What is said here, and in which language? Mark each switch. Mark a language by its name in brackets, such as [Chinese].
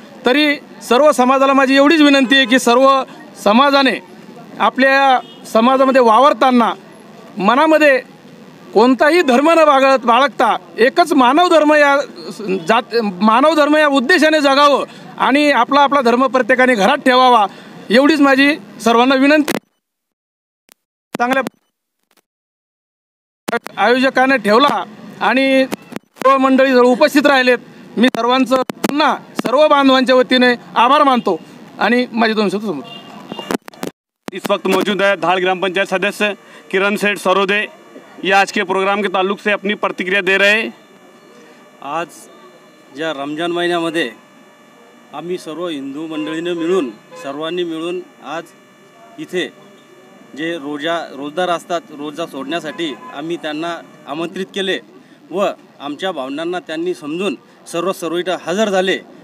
[Marathi] तरी सर्व समाजाला माझी एवढीच विनंती आहे की सर्व समाजाने आपल्या समाजामध्ये वावरताना मनामध्ये कोणताही धर्म न बाळगता एकच मानव धर्म या उद्देशाने जगावं आणि आपला आपला धर्म प्रत्येकाने घरात ठेवावा, एवढीच माझी सर्वांना विनंती। चांगल्या आयोजकाने ठेवला आणि सर्व मंडळी उपस्थित राहिलेत, मी सर्वांचं पुन्हा सर्व बांधवांच्या वतीने आभार मानतो आणि माझे 2 शब्द संपवतो। [Hindi] इस वक्त मौजूद है धाड़ ग्राम पंचायत सदस्य किरण सेठ सरोदे, ये आज के प्रोग्राम के ताल्लुक से अपनी प्रतिक्रिया दे रहे हैं। [Marathi] आज ज्या रमजान महिन्यामध्ये आम्ही सर्व हिंदू मंडळीने मिळून सर्वांनी मिळून आज इथे जे रोजदार असतात, रोजा सोडण्यासाठी आम्ही त्यांना आमंत्रित केले व आमच्या भावनांना त्यांनी समजून सर्व इथं हजर झाले।